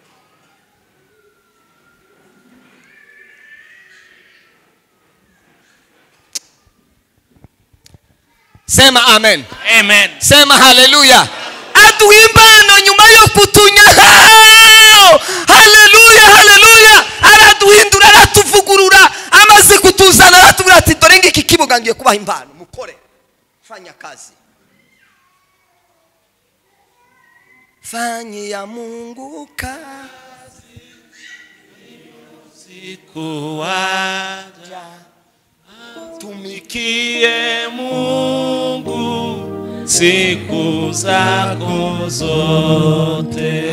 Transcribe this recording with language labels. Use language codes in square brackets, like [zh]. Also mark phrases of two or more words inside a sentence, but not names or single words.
[sw] Sema amen. Amen. Sema haleluya. [rw] Aduha impano nyuma yo kutunya. Haleluya, haleluya. Araduhindura, aratuvugurura, amaze kutuzana aratubwira ati dore ngiki kibuga ngiye kubaha impano, mukore, [sw] fanya kazi. Fanyia Mungu kazi, siku waja tumikie Mungu siku zako zote.